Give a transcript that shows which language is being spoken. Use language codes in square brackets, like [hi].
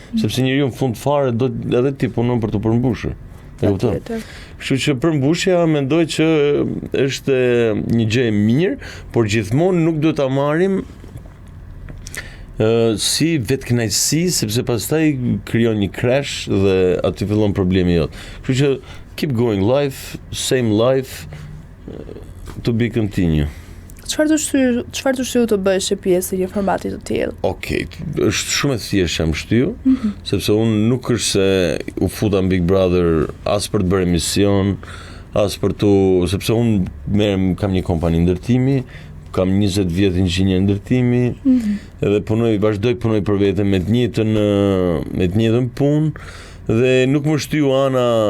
[sq] Sepse njeriu në fund fare do edhe ti punon për të përmbushur. E kupton? Kështu që përmbushja mendoj që është një gjë e mirë, por gjithmonë nuk duhet ta marrim si vetkënaqësi, sepse pastaj krijon një crash dhe aty fillon problemi jot. Kështu që [en] keep going life, same life, to be continue. [sq] Çfarë të shtyu të bësh pjesë një formati të tillë? Okej, është shumë e thjeshtë jam shtyu, sepse unë nuk është se u futa në Big Brother as për të bërë emision, as për sepse unë kam një kompani ndërtimi, kam 20 vjet inxhinier ndërtimi, edhe vazhdoj punoj për vete me të njëjtën punë, dhe nuk më shtyu ana